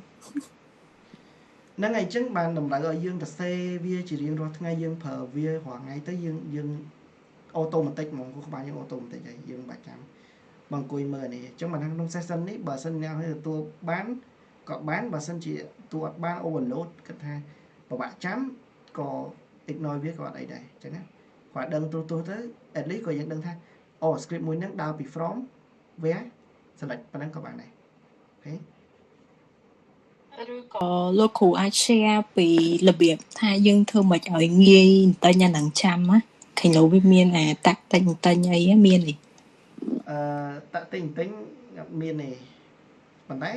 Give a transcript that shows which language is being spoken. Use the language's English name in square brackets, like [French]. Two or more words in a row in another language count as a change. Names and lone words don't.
[Khmer] ហ្នឹងហើយអញ្ចឹងបានតម្រូវឲ្យយើងទៅសេវាជារៀងរាល់ថ្ងៃយើងប្រើវារាល់ថ្ងៃទៅយើងអូតូម៉ាទិកហ្មងគូក្បាលយើងអូតូម៉ាទិកហើយយើងមិនបាច់ចាំបើអង្គុយមើលនេះអញ្ចឹងបានក្នុង session នេះបើសិនអ្នកទទួលបានក៏បានបើសិនជាទទួលអត់បាន overload គិតថាពិបាកចាំក៏ ignore វាក៏អត់អីដែរអញ្ចឹងណាគាត់ដឹងទូទៅ [English] at least [Khmer] ក៏យើងដឹងថាអូ script មួយហ្នឹងដើរពី [English] from where select [Khmer] ប៉ុណ្ណឹងក៏បានដែរអូខេ ឬក៏លោកគ្រូអាច share ពីរបៀបថាយើងធ្វើមិនឲ្យងាយតែញ៉ាំនឹងចាំណាឃើញលោកវាមានអាតាក់តិចអីមានទេ តាក់តិចអត់មានទេប៉ុន្តែ